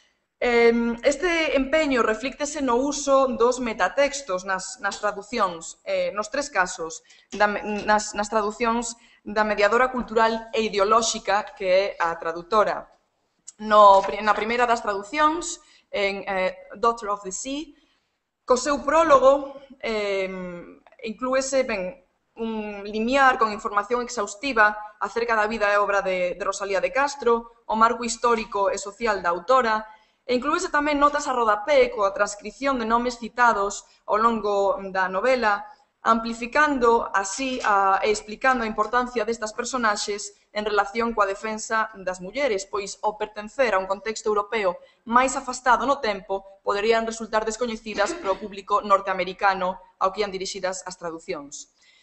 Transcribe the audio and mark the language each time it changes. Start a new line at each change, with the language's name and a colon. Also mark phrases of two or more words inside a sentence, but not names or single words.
Galician: Este empeño reflíctese no uso dos metatextos nas traducións, nos tres casos, nas traducións da mediadora cultural e ideolóxica que é a traductora. Na primeira das traducións, en Daughter of the Sea, co seu prólogo inclúese un limiar con información exhaustiva acerca da vida e obra de Rosalía de Castro, o marco histórico e social da autora, e inclúese tamén notas a rodapé coa transcripción de nomes citados ao longo da novela, amplificando así e explicando a importancia destas personaxes en relación coa defensa das mulleres, pois ao pertencer a un contexto europeo máis afastado no tempo, poderían resultar descoñecidas para o público norteamericano ao que ian dirixidas as traducións.